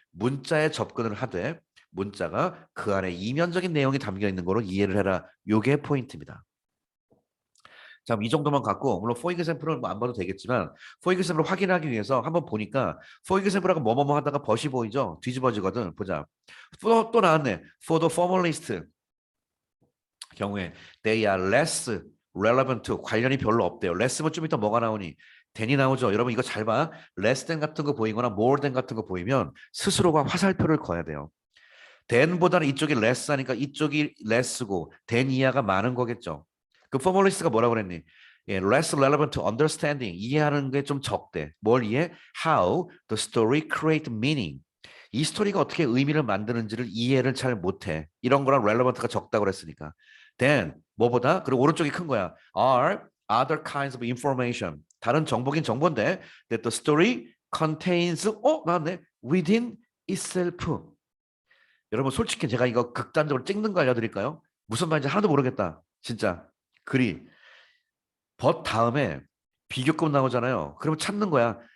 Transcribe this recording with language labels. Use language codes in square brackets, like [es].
[ko] 문자에 접근을 하되 문자가 그 안에 이면적인 내용이 담겨 있는 거로 이해를 해라. 요게 포인트입니다. 자, 이 정도만 갖고 물론 for example은 안 봐도 되겠지만 for example을 확인하기 위해서 한번 보니까 for example하고 뭐뭐뭐 하다가 벗이 보이죠? 뒤집어지거든. 보자. 또 나왔네. [en] for the formalist [ko] 경우에 [en] they are less relevant to [ko] 관련이 별로 없대요. less면 좀 이따 뭐가 나오니? than이 나오죠. 여러분 이거 잘 봐. less than 같은 거 보이거나 more than 같은 거 보이면 스스로가 화살표를 거야 돼요. than보다는 이쪽이 less 하니까 이쪽이 less고 than 이하가 많은 거겠죠. 그 포멀리스트가 뭐라고 그랬니? [en] less relevant to understanding [ko] 이해하는 게 좀 적대. 뭘 이해? [en] How the story create meaning. [ko] 이 스토리가 어떻게 의미를 만드는지를 이해를 잘 못해. 이런 거랑 relevant가 적다고 그랬으니까. then 뭐보다 그리고 오른쪽이 큰 거야. [en] are other kinds of information. [ko] 다른 정보긴 정보인데 [en] that the story contains [ko] 나왔네. [en] within itself. [ko] 여러분 솔직히 제가 이거 극단적으로 찍는 거 알려드릴까요? 무슨 말인지 하나도 모르겠다. 진짜 글이 벗 다음에 비교급 나오잖아요. 그러면 찾는 거야.